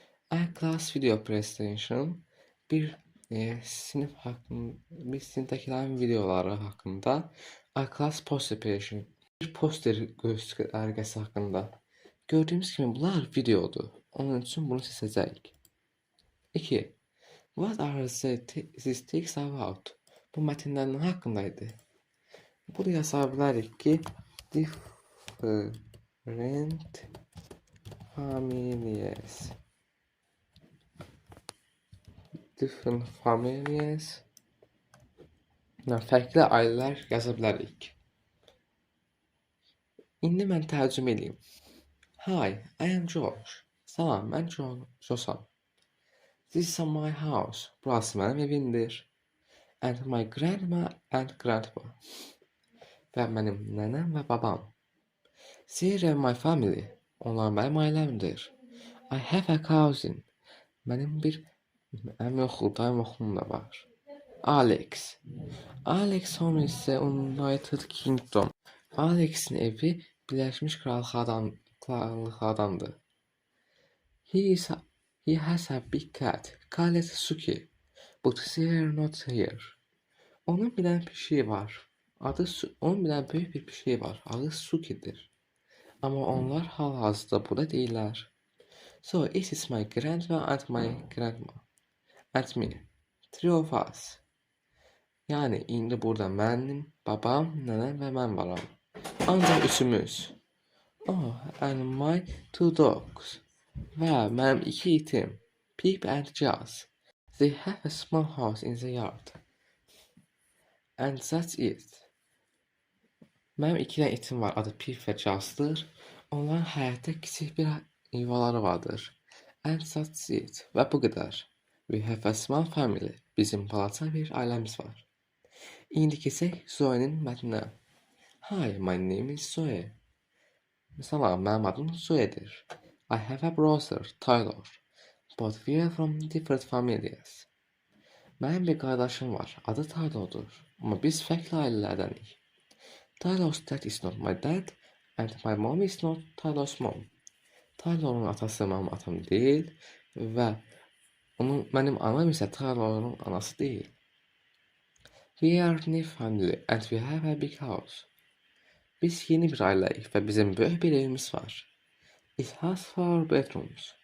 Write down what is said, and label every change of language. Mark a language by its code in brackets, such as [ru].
[en] A-class video presentation [az] bir sinifdəkilərin videoları haqqında. [en] A-class poster presentation [az] bir poster göstərgəsi haqqında. Gördüyümüz kimi bunlar videodur. Onun üçün bunu seçəcəyik. 2. [en] What are these texts about? [az] Bu mətnlər nə haqqındaydı? Buraya yaza bilərik ki, [en] different families. Different families. [az] Fərqli ailələr yaza bilərik. İndi mən tərcümə edeyim. [en] Hi, I am George. [az] Salam, mən Josam. [en] This is my house. [az] Burası mənim evimdir. [en] And my grandma and grandpa. [az] Və mənim nənəm və babam. [en] They are my family. [az] Onlar mənim ailəmdir. [en] I have a cousin. [az] Mənim bir dayım oğlum da var. Alex. [en] Alex home is the United Kingdom. [az] Alex'in evi Birləşmiş Krallıqdandır. [en] He has a big cat called Suki, but they are not here. [az] Onun bilən pişiyi var. Onun bilən böyük bir pişiyi var. Adı Suki'dir. Amma onlar hal-hazırda burada deyilər. [en] So it is my grandma and my grandma and me. 3 of us. [az] Yəni indi burada mənim, babam, nənəm və mən varam. Ancaq üçümüz. [en] Oh, and my 2 dogs. [az] Və mənim 2 itim, Pip and Jazz. [en] They have a small house in the yard. And that's it. [az] Mənim 2 dənə itim var, adı Pip və Jazz'dır. Onların həyətdə kiçik bir yuvaları vardır. [en] And that's it. [az] Və bu qədər. [en] We have a small family. [az] Bizim balaca bir ailəmiz var. İndi keçək Zoe'nin mətninə. [en] Hi, my name is Zoe. [az] Salam, mənim adım Zoe'dir. [en] I have a brother, Tyler, but we are from different families. [az] Mənim bir qardaşım var, adı Tyler'dur, amma biz fərqli ailələrdənik. [en] Tyler's dad is not my dad, and my mom is not Tyler's mom. [az] Tyler'ın atası mənim atam deyil və mənim anam isə Tyler'ın anası deyil. [en] We are new family and we have a big house. [az] Biz yeni bir ailəyik və bizim böyük bir evimiz var. [en] It has 4 bedrooms.